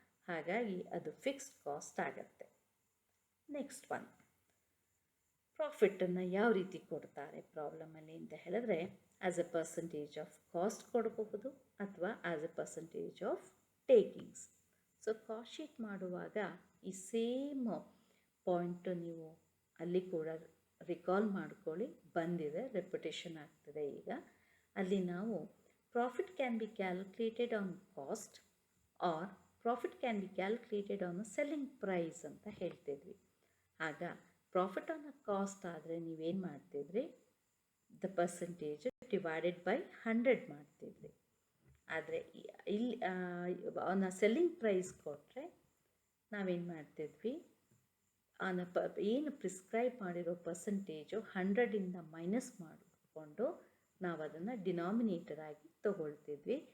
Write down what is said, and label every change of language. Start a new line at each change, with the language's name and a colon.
Kannada: ಹಾಗಾಗಿ ಅದು fixed cost ಆಗತ್ತೆ.
English: next one,
Kannada: ಪ್ರಾಫಿಟನ್ನು ಯಾವ ರೀತಿ ಕೊಡ್ತಾರೆ ಪ್ರಾಬ್ಲಮಲ್ಲಿ ಅಂತ ಹೇಳಿದ್ರೆ
English: as a percentage of cost
Kannada: ಕೊಡಬಹುದು ಅಥವಾ
English: As a percentage of takings.
Kannada: So cost sheet ಮಾಡುವಾಗ ಈ ಸೇಮ್ ಪಾಯಿಂಟು ನೀವು ಅಲ್ಲಿ ಕೂಡ ರಿಕಾಲ್ ಮಾಡ್ಕೊಳ್ಳಿ, ಬಂದಿದೆ, ರೆಪಿಟೇಷನ್ ಆಗ್ತದೆ ಈಗ. ಅಲ್ಲಿ ನಾವು
English: profit can be calculated on cost or profit can be calculated on a selling price
Kannada: ಅಂತ ಹೇಳ್ತಿದ್ವಿ. ಆಗ
English: profit on a cost
Kannada: ಆದರೆ ನೀವೇನು ಮಾಡ್ತಿದ್ರಿ,
English: the percentage divided by 100
Kannada: ಮಾಡ್ತಿದ್ರಿ. ಆದರೆ ಇಲ್ಲಿ
English: on a selling price
Kannada: ಕೊಟ್ಟರೆ ನಾವೇನು ಮಾಡ್ತಿದ್ವಿ, ಏನು ಪ್ರಿಸ್ಕ್ರೈಬ್ ಮಾಡಿರೋ ಪರ್ಸಂಟೇಜು 100ಇಂದ ಮೈನಸ್ ಮಾಡಿಕೊಂಡು ನಾವು ಅದನ್ನು ಡಿನಾಮಿನೇಟರ್ ಆಗಿ ತಗೊಳ್ತಿದ್ವಿ.